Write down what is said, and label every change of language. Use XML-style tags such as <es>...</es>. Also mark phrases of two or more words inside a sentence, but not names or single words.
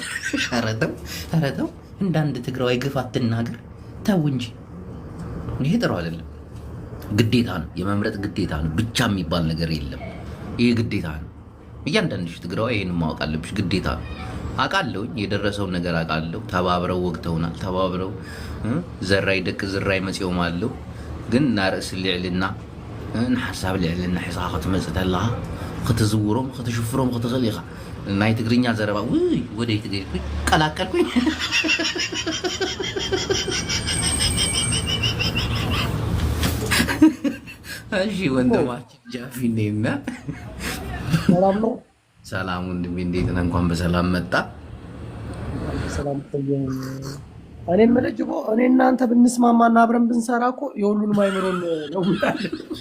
<am>ኧረ ተው እንዳንድ ትግራዋይ ግፍ አትናገር። ተው እንጂ ይሄ ጥሩ አይደለም። ግዴታ ነው፣ የመምረጥ ግዴታ ነው። ብቻ የሚባል ነገር የለም። ይሄ ግዴታ ነው። እያንዳንድሽ ትግራዋይ ይሄን ማወቅ አለብሽ። ግዴታ ነው። አውቃለሁኝ፣ የደረሰውን ነገር አውቃለሁ። ተባብረው ወግተውናል። ተባብረው</am> <ti>ዘራይ ደቅ ዝራይ መጽኦም አለው። ግን ናርእስ ልዕልና ንሓሳብ ልዕልና ሒዝኻ ክትመፅእ ተለኻ ክትዝውሮም ክትሽፍሮም ክትኽእል ኢኻ። ናይ ትግርኛ ዘረባ ውይ ወደይ</ti> <am>ትገይኩኝ ቀላቀልኩኝ። እሺ ወንድማችን ጃፊ ነውና ሰላም ወንድሜ፣ እንዴት ነህ? እንኳን በሰላም መጣ። ሰላም ቆየኝ። እኔ የምልህ እኔ እናንተ ብንስማማና አብረን ብንሰራ እኮ የሁሉንም አይምሮን ለውጣለን።</am>